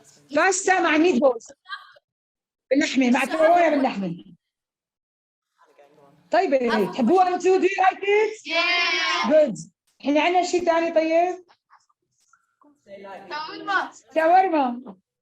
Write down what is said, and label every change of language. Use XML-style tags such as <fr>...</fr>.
<ar>باستا مع ميت بولز باللحمة، معكرونة باللحمة. طيب تحبوها انتو؟</ar> <en>Do you like it? Yeah. Good.</en> <ar>احنا عندنا شيء ثاني طيب؟ شاورما.</ar>